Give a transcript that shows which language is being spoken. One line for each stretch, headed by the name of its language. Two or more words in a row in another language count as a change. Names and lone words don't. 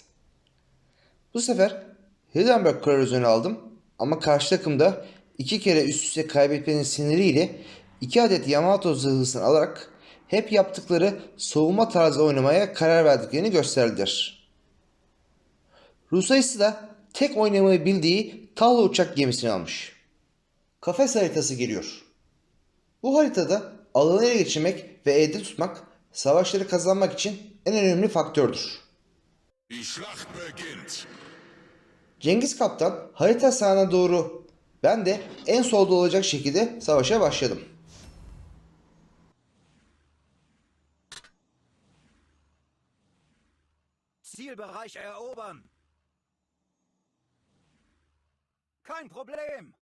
Turkish: Bu sefer Hindenburg kralizörünü aldım ama karşı takımda 2 kere üst üste kaybetmenin siniriyle 2 adet Yamato zırhlısını alarak hep yaptıkları savunma tarzı oynamaya karar verdiklerini gösterdiler. Rus ayısı da tek oynamayı bildiği Talha uçak gemisini almış. Kafes haritası geliyor. Bu haritada alanı ele geçirmek ve elde tutmak savaşları kazanmak için en önemli faktördür.
German: Die Schlacht beginnt.
Turkish: Cengiz Kaptan harita sahasına doğru, ben de en solda olacak şekilde savaşa başladım.
German: Zielbereich erobern. Kein Problem.